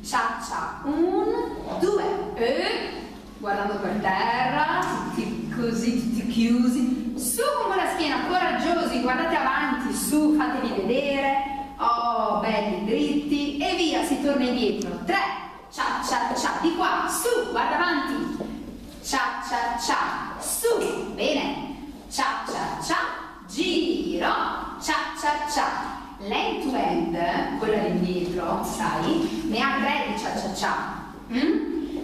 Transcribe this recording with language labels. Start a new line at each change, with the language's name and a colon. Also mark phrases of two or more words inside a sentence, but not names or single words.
Italian: Cia cia, 1, 2, e guardando per terra, tutti così, tutti chiusi, su con la schiena, coraggiosi, guardate avanti, su, fatevi vedere, oh, belli, dritti, e via, si torna indietro. 3, cia cia cia, di qua, su, guarda avanti. Cia cia cia, su, bene, cia cia cia, giro, cia cia cia, l'
English: end to end,
Italian: quella di indietro, sai, ne ha 3 di cia cia cia, Mm?